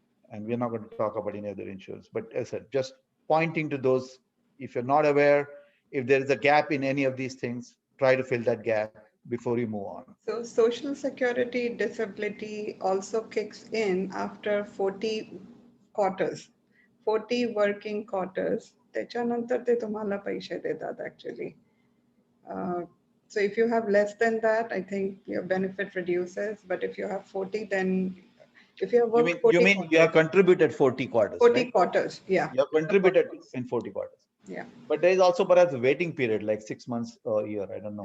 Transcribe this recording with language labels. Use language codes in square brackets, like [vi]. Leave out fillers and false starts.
[en] And we're not going to talk about any other insurance, but as I said, just pointing to those. If you're not aware, if there is a gap in any of these things, try to fill that gap before you move on. So Social Security disability also kicks in after 40 quarters, 40 working quarters. [mr] त्याच्यानंतर ते तुम्हाला पैसे देतात actually. [en] So if you have less than that, I think your benefit reduces. But if you have 40, then if you have worked 40 you mean you have contributed 40 quarters, 40 right? quarters, yeah. You have contributed in 40 quarters. Yeah. But there is also perhaps a waiting period, like 6 months or a year, I don't know.